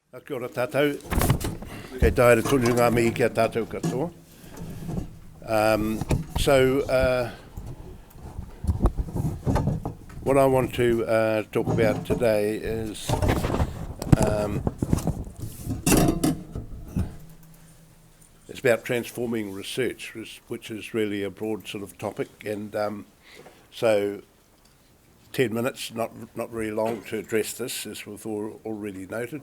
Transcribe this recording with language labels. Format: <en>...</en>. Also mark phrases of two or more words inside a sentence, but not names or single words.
<mi>Kia ora tātou, kei taere tonu ngā mihi kia tātou katoa.</mi> <en>What I want to talk about today is it's about transforming research, which is really a broad sort of topic, and so 10 minutes, not very long to address this, as we've already noted.</en>